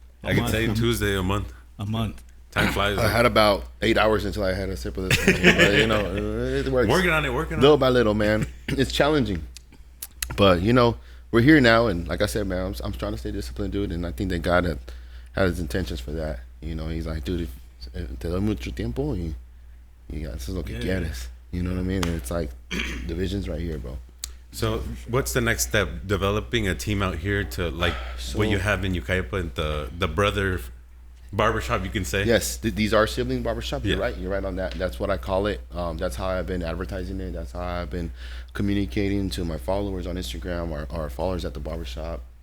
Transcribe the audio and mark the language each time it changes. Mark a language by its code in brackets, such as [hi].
[en] I can say Tuesday, a month. A month. Time flies. I had about 8 hours until I had a sip of this. But, you know, it works. Working on it. Little by little, man. It's challenging. But, you know, we're here now. And like I said, man, I'm trying to stay disciplined, dude. And I think that God had his intentions for that. You know, he's like, dude, if [es] te doy mucho tiempo, y eso es lo que quieres. [en] You know what I mean? And it's like, the vision's right here, bro. So what's the next step? Developing a team out here to like what you have in Yucaipa, the brother barbershop, you can say? Yes, these are sibling barbershop. You're right. You're right on that. That's what I call it. That's how I've been advertising it. That's how I've been communicating to my followers on Instagram, our followers at the barbershop.